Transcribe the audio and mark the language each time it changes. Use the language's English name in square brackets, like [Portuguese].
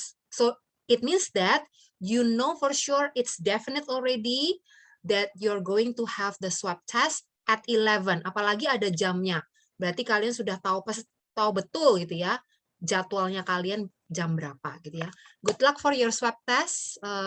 [English] So, it means that you know for sure it's definite already that you're going to have the swab test at 11. [Indonesian] Apalagi ada jamnya. Berarti kalian sudah tahu betul gitu ya, jadwalnya kalian jam berapa gitu ya. [English] Good luck for your swab test.